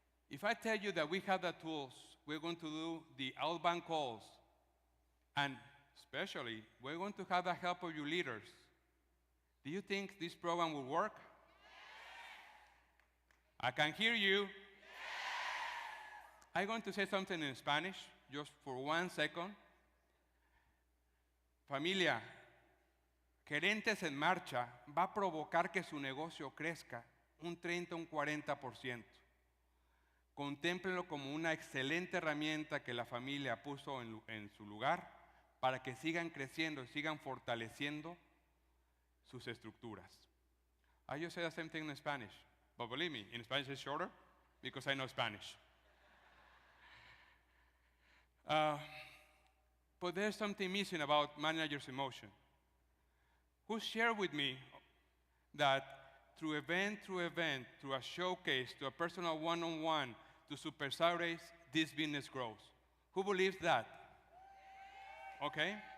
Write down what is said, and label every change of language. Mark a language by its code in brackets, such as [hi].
[en] If I tell you that we have the tools, we're going to do the outbound calls, and especially, we're going to have the help of your leaders. Do you think this program will work? I can hear you. I'm going to say something in Spanish, just for 1 second. [es] Familia, Gerentes en Marcha va a provocar que su negocio crezca un 30 o un 40%. Contémplenlo como una excelente herramienta que la familia puso en su lugar para que sigan creciendo y sigan fortaleciendo sus estructuras. [en] I just say the same thing in Spanish, but believe me, in Spanish it's shorter because I know Spanish. But there's something missing about Managers in Motion. Who shared with me that through event, through a showcase, to a personal one-on-one, to Super Saturdays, this business grows? Who believes that? Okay.